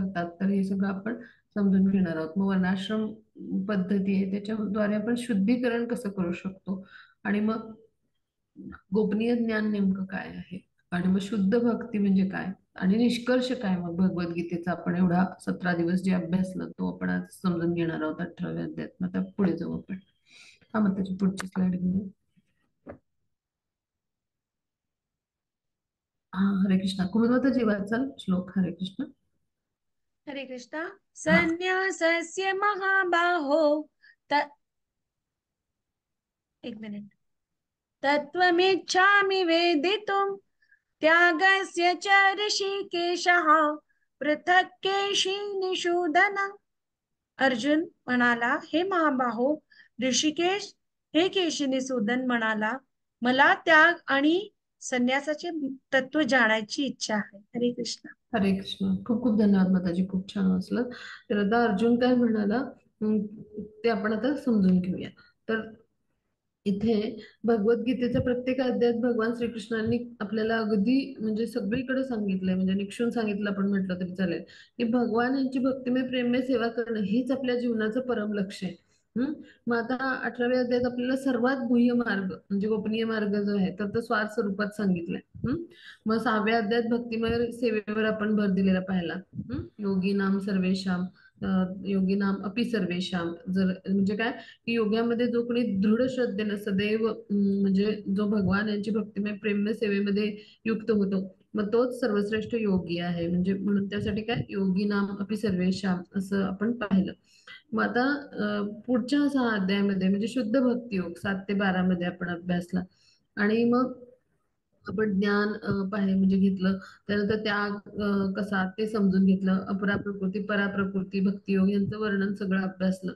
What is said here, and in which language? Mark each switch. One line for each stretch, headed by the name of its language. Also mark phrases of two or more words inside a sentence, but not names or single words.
Marathi: तर हे सगळं आपण समजून घेणार आहोत. मग वर्णाश्रम पद्धती आहे त्याच्याद्वारे आपण शुद्धीकरण कसं करू शकतो, आणि मग गोपनीय ज्ञान नेमकं काय आहे, आणि मग शुद्ध भक्ती म्हणजे काय, आणि निष्कर्ष काय मग भगवद्गीतेचा आपण एवढा 17 दिवस जे अभ्यासला तो आपण आज समजून घेणार आहोत 18व्या अध्यायात. मग आता पुढे जाऊ आपण. हा, मग त्याची पुढची स्लाइड घेऊ. हा,
Sanskrit: हरे कृष्णा.
Marathi: कुर्वत वाचाल श्लोक.
Sanskrit: हरे कृष्ण. हरे कृष्णा.
Marathi: हा.
Sanskrit: संन्यासस्य महाबाहो त
Marathi: एक मिनिट.
Sanskrit: तत्त्वमिच्छामि वेदितुं त्यागस्य च ऋषिकेशः पृथक् केशिनिषूदन.
Marathi: अर्जुन म्हणाला, हे महाबाहो ऋषिकेश, हे केशिनिषूदन म्हणाला, मला त्याग आणि संन्यासाचे तत्व जाणायची इच्छा आहे.
Sanskrit: हरे कृष्ण. हरे कृष्ण.
Marathi: खूप खूप धन्यवाद माताजी, खूप छान वाचलं. तर आता अर्जुन काय म्हणाला, ते आपण आता समजून घेऊया. तर इथे भगवद्गीतेच्या प्रत्येक अध्यायात भगवान श्रीकृष्णांनी आपल्याला अगदी म्हणजे सगळीकडे सांगितलंय, म्हणजे निक्षून सांगितलं आपण म्हटलं तरी चालेल, की भगवान यांची भक्तिमय प्रेममय सेवा करणं हेच आपल्या जीवनाचं परम लक्ष आहे. मग आता 18व्या अध्यायात आपल्याला सर्वात गुह्य मार्ग म्हणजे गोपनीय मार्ग जो आहे तर तो स्वार्थ स्वरूपात सांगितलाय. मग 6व्या अध्यायात भक्तिमय सेवेवर आपण भर दिलेला पाहिला.
Sanskrit: योगी नाम सर्वेशाम, योगी नाम अपि सर्वेशाम.
Marathi: जर म्हणजे काय, की योगामध्ये जो कोणी दृढ श्रद्धेनं सदैव म्हणजे जो भगवान यांची भक्तिमय प्रेममय सेवेमध्ये युक्त होतो, मग तोच सर्वश्रेष्ठ योगी आहे. म्हणजे म्हणून त्यासाठी काय,
Sanskrit: योगी नाम अपि सर्वेशाम
Marathi: असं आपण पाहिलं. मग आता पुढच्या 6 अध्यायामध्ये म्हणजे शुद्ध भक्ती योग 7 ते 12 मध्ये आपण अभ्यासला. आणि मग आपण ज्ञान म्हणजे घेतलं. त्यानंतर त्याग कसा ते समजून घेतलं. अपरा प्रकृती, परा प्रकृती, भक्तियोग यांचं वर्णन सगळं अभ्यासलं.